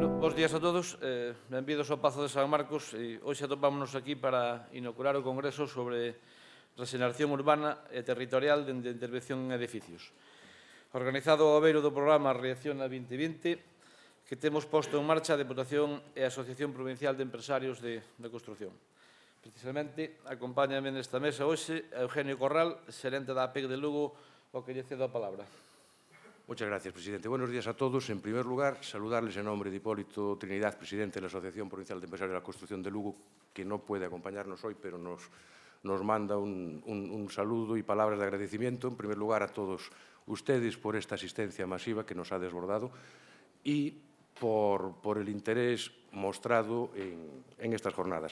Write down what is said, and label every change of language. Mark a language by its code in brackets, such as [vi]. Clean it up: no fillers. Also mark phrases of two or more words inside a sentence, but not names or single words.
[gl] Bos días a todos, benvidos ao Pazo de San Marcos e hoxe atopámonos aquí para inaugurar o Congreso sobre Regeneración Urbana e Territorial dende Intervención en Edificios. Organizado ao beiro do programa Reacciona 2020, que temos posto en marcha a Deputación e a Asociación Provincial de Empresarios de Construcción. Precisamente, acompáñame nesta mesa hoxe Eugenio Corral, xerente da APEC de Lugo, ao que lle cedo a palabra. [es] Muchas gracias, presidente. Buenos días a todos. En primer lugar, saludarles en nombre de Hipólito Trinidad, presidente de la Asociación Provincial de Empresarios de la Construcción de Lugo, que no puede acompañarnos hoy, pero nos manda un saludo y palabras de agradecimiento, en primer lugar, a todos ustedes por esta asistencia masiva que nos ha desbordado y por el interés mostrado en estas jornadas.